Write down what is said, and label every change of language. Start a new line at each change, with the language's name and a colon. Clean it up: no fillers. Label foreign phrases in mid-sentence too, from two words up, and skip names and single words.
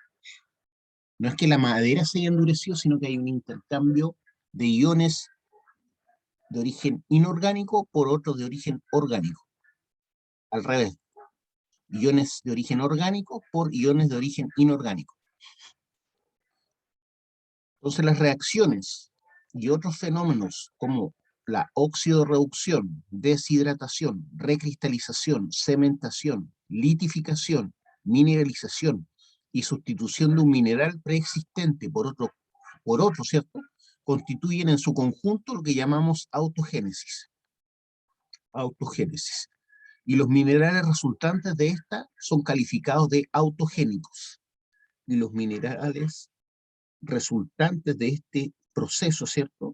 Spanish: No es que la madera se haya endurecido, sino que hay un intercambio de iones de origen inorgánico por otros de origen orgánico. Al revés, iones de origen orgánico por iones de origen inorgánico. Entonces las reacciones y otros fenómenos como la oxidorreducción, deshidratación, recristalización, cementación, litificación, mineralización y sustitución de un mineral preexistente por otro, ¿cierto?, constituyen en su conjunto lo que llamamos autogénesis. Y los minerales resultantes de esta son calificados de autogénicos. Y los minerales resultantes de este procesos, ¿cierto?